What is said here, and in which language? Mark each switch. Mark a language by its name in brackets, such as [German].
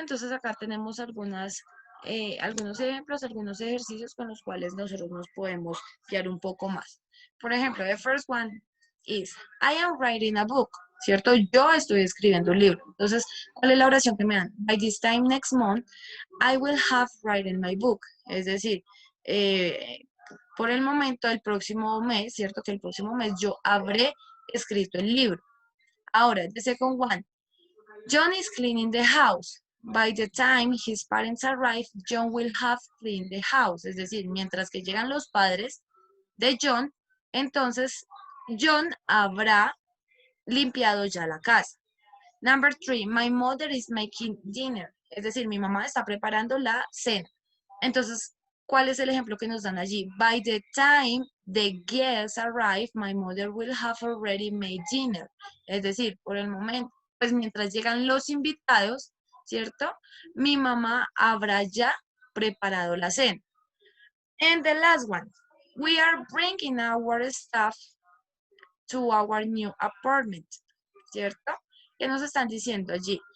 [Spanish] Entonces acá tenemos algunos ejemplos, algunos ejercicios con los cuales nosotros nos podemos guiar un poco más. Por ejemplo, [English] the first one is, I am writing a book, [Spanish] ¿cierto? Yo estoy escribiendo un libro. Entonces, ¿cuál es la oración que me dan? [English] By this time next month, I will have written my book. [Spanish] Es decir, por el momento, el próximo mes, ¿cierto? Que el próximo mes yo habré escrito el libro. Ahora, [English] the second one, John is cleaning the house. By the time his parents arrive, John will have cleaned the house. [Spanish] Es decir, mientras que llegan los padres de John, entonces John habrá limpiado ya la casa. [English] Number 3, my mother is making dinner. [Spanish] Es decir, mi mamá está preparando la cena. Entonces, ¿cuál es el ejemplo que nos dan allí? [English] By the time the guests arrive, my mother will have already made dinner. [Spanish] Es decir, por el momento, pues mientras llegan los invitados, ¿cierto? Mi mamá habrá ya preparado la cena. [English] And the last one, we are bringing our stuff to our new apartment, [Spanish] ¿cierto? ¿Qué nos están diciendo allí?